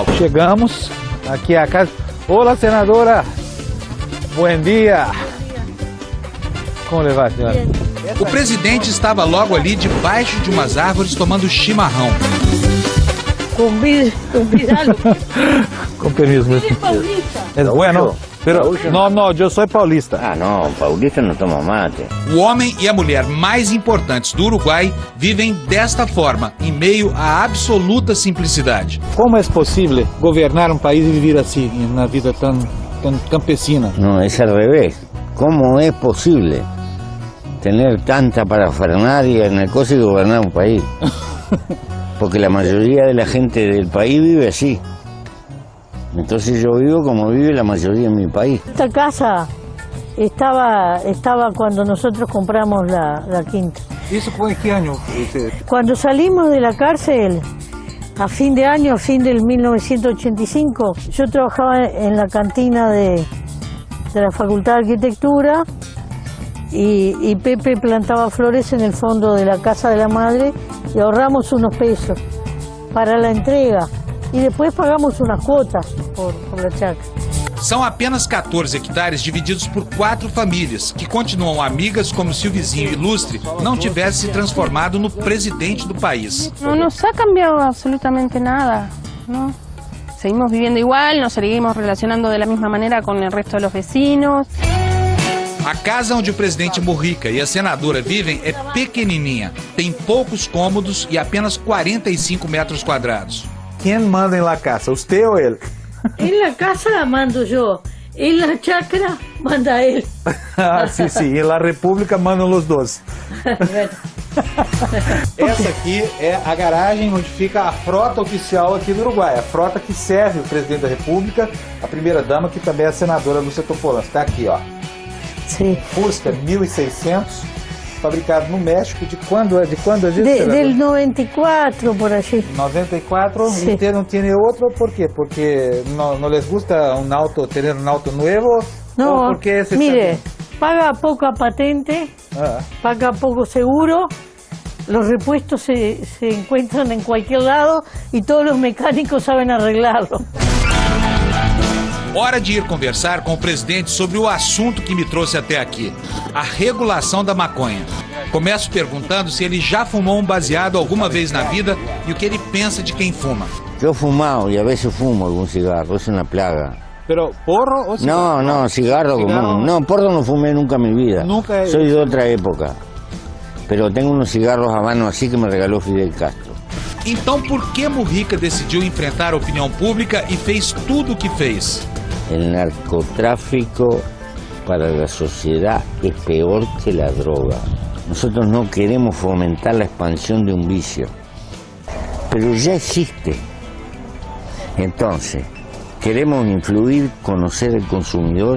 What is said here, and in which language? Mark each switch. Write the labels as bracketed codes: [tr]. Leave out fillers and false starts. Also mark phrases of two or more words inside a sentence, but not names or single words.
[pt] Chegamos aqui à casa. Olá, senadora. Bom dia. [es] Como le va, [pt] senhora? O presidente estava logo ali debaixo de umas árvores tomando chimarrão. [es] Convídalo. Com permiso, [pt] meu filho. [es] É bueno, pero no, [pt] eu sou paulista. Ah, não, paulista não toma mate. O homem e a mulher mais importantes do Uruguai vivem desta forma, em meio à absoluta simplicidade. Como é possível governar um país e viver assim, na vida tão campesina? Não, é ao revés. Como é possível [es] tener tanta parafernalia en el coso y gobernar un país? Porque la mayoría de la gente del país vive así. Entonces yo vivo como vive la mayoría en mi país. Esta casa estaba cuando nosotros compramos la quinta. [pt] Isso foi em que ano? [es] Cuando salimos de la cárcel, a fin de año, a fin del 1985, yo trabajaba en la cantina de la Facultad de Arquitectura y Pepe plantaba flores en el fondo de la casa de la madre y ahorramos unos pesos para la entrega y después pagamos unas cuotas por la chácara. [pt] São apenas 14 hectares divididos por 4 famílias, que continuam amigas como se o vizinho ilustre não tivesse se transformado no presidente do país. [es] No nos ha cambiado absolutamente nada, ¿no? Seguimos viviendo igual, nos seguimos relacionando de la misma manera con el resto de los vecinos. [pt] A casa onde o presidente Mujica e a senadora vivem é pequenininha, tem poucos cômodos e apenas 45 metros quadrados. Quem manda em La Casa, usted ou ele? [es] En la casa mando yo, en la chacra manda él. [pt] Ah, sim, sim. E na República mandam os dois. Essa aqui é a garagem onde fica a frota oficial aqui do Uruguai. A frota que serve o presidente da República, a primeira-dama, que também é a senadora Lúcia Topolansky. Está aqui, ó. [es] Sí. [pt] Fusca 1600, fabricado no México. De quando é isso? [es] Del 94, por allí. 94. Sí. ¿Y usted no tiene otro? ¿Por qué? ¿Porque no les gusta tener un auto nuevo? No, ¿O porque ese mire, está paga poca patente, Ah. paga poco seguro, los repuestos se encuentran en cualquier lado y todos los mecánicos saben arreglarlo. [pt] Hora de ir conversar com o presidente sobre o assunto que me trouxe até aqui, a regulação da maconha. Começo perguntando se ele já fumou um baseado alguma vez na vida e o que ele pensa de quem fuma. [es] Yo he fumado y a veces fumo algún cigarro, es una plaga. ¿Pero porro o cigarro? No, cigarro común. No, porro no fumé nunca en mi vida. Nunca he- Soy de otra época. Pero tengo unos cigarros habanos así que me regaló Fidel Castro. [pt] Então por que Mujica decidiu enfrentar a opinião pública e fez tudo o que fez? [es] El narcotráfico para la sociedad es peor que la droga. Nosotros no queremos fomentar la expansión de un vicio, pero ya existe. Entonces, queremos influir, conocer al consumidor.